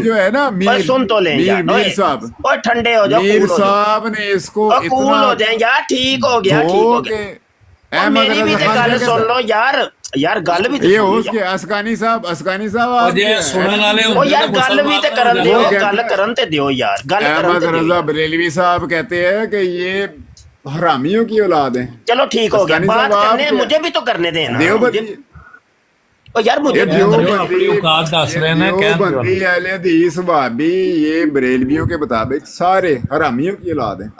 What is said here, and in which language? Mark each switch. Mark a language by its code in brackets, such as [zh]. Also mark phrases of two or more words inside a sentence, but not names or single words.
[ur] جو ہے نا اوے سن تو لیں یار. میر صاحب اوے ٹھنڈے ہو جاؤ، میر کول ہو جاؤ، صاحب نے اس کو اور کول اتنا ہو جائیں یار. ٹھیک ہو گیا، ٹھیک دھو ہو کے گیا. [pa] اور میری بھی تو گل سن لو یار، یار گل بھی تو [ur] یہ سن ہو لو اس کے اسکانی صاحب آپ [pa] جی سنن والے او یار گل بھی تے کرن دیو، [ur] وہ کہتے [pa] گل [ur] ہیں- [pa] کرن تے دیو یار، گل کرن احمد تے دیو رضا یار. [ur] بریلوی صاحب کہتے ہیں کہ یہ حرامیوں کی اولاد ہیں. چلو ٹھیک ہو گیا، اسکانی بات صاحب کرنے آپ مجھے بھی تو کرنے دیں نا. دیوبندی او یار مجھے یہ بھی تو کرنے دیں. اپنی اوقات دس رہے ہیں دیوبندی اہل حدیث وہابی یہ بریلویوں کے مطابق سارے حرامیوں کی اولاد ہیں.